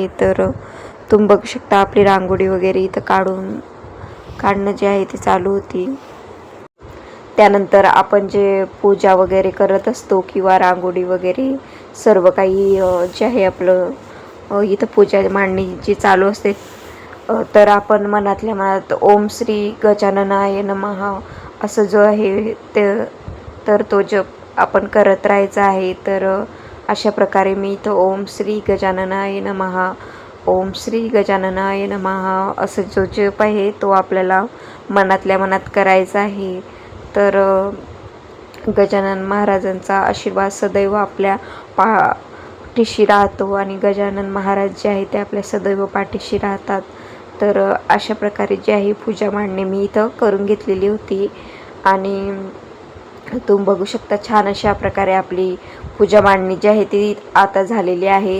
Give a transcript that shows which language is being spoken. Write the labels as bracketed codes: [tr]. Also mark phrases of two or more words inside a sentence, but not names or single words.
[mr] तर तुम्ही बघू शकता आपली रांगोळी वगैरे इथं काढणं जे आहे ते चालू होती. त्यानंतर आपण जे पूजा वगैरे करत असतो किंवा रांगोळी वगैरे सर्व काही जे आहे आपलं इथं पूजा मांडणी जी चालू असते तर आपण मनातल्या मनात [sa] ओम श्री गजाननाय नमः [mr] असं जो आहे ते तर तो जप आपण करत राहायचा आहे. तर अशा प्रकारे मी इथं [sa] ओम श्री गजाननाय नमः, ओम श्री गजाननाय नमः [mr] असं जो जप आहे तो आपल्याला मनातल्या मनात करायचा आहे. तर गजानन महाराजांचा आशीर्वाद सदैव आपल्या पाठीशी राहतो आणि गजानन महाराज जे आहे ते आपल्या सदैव पाठीशी राहतात. तर अशा प्रकारे जी आहे पूजा मांडणी मी इथं करून घेतलेली होती आणि तुम्ही बघू शकता छान अशा प्रकारे आपली पूजा मांडणी जी आहे ती आता झालेली आहे.